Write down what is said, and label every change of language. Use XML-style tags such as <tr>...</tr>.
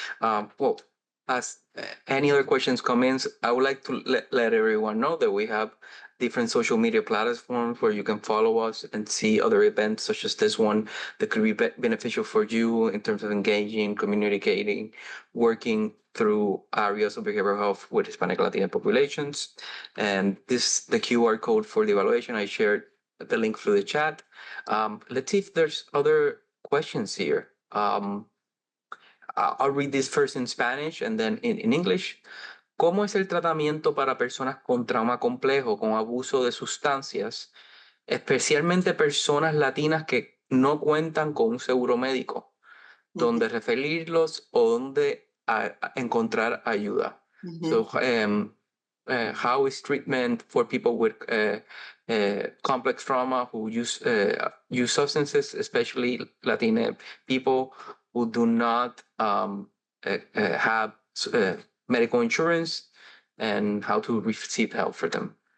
<en>Well, as any other questions come in, I would like to let everyone know that we have different social media platforms where you can follow us and see other events such as this one that could be beneficial for you in terms of engaging, communicating, working through areas of behavioral health with Hispanic Latino populations. And the QR code for the evaluation I shared the link through the chat. Let's see if there's other questions here. I'll read this first in Spanish and then in English.</en> <es>¿Cómo es el tratamiento para personas con trauma complejo, con abuso de sustancias, especialmente personas latinas que no cuentan con un seguro médico? ¿Dónde referirlos o dónde encontrar ayuda?</es> <en>So, how is treatment for people with complex trauma who use substances, especially Latina people who do not have medical insurance, and how to receive help for them?</en>